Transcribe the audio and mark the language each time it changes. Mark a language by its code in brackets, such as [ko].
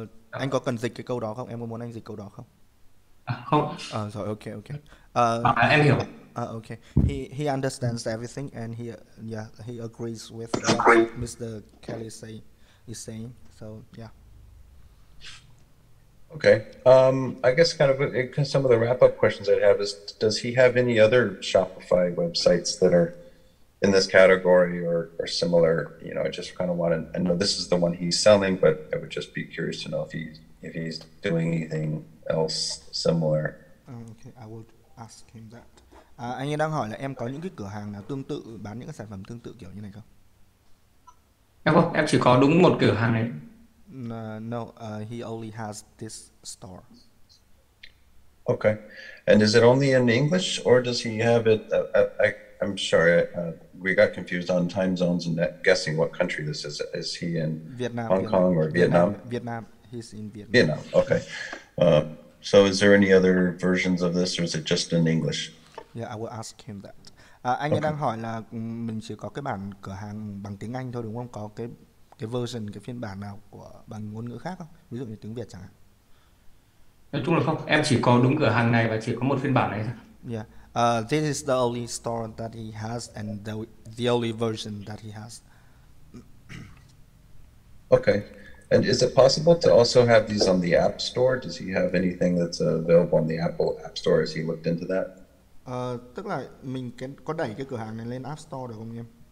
[vi] Anh có cần dịch cái câu đó không? Em có muốn anh dịch câu đó không? Không. Rồi, ok. Em hiểu. [en] Okay. He understands everything and he agrees with what Mr. Kelly is saying. So yeah. Okay. I guess kind of some of the wrap-up questions I'd have is, does he have any other Shopify websites that are in this category or similar. You know, I just kind of want to. I know this is the one he's selling, but I would just be curious to know if he's doing anything else similar. Okay, I will ask him that. [vi] Anh ấy đang hỏi là em có những cái cửa hàng nào tương tự bán những cái sản phẩm tương tự kiểu như này không? Em không, em chỉ có đúng một cửa hàng này. [en] No, he only has this store. Okay, and is it only in English or does he have it? I'm sorry, we got confused on time zones and guessing what country this is. Is he in Vietnam, Hong Kong or Vietnam? Vietnam. He's in Vietnam. Vietnam. Okay. So is there any other versions of this, or is it just in English? Yeah, I will ask him that. [vi] Anh ấy đang hỏi là mình chỉ có cái bản cửa hàng bằng tiếng Anh thôi đúng không? Có cái version, cái phiên bản nào của bằng ngôn ngữ khác không? Ví dụ như tiếng Việt chẳng hạn. Nói chung là không, em chỉ có đúng cửa hàng này và chỉ có một phiên bản này thôi. [en] Yeah. This is the only store that he has and the only version that he has. Okay. And is it possible to also have these on the App Store? Does he have anything that's available on the Apple App Store? Has he looked into that? [vi] Tức là mình có đẩy cái cửa hàng này lên App Store được không em?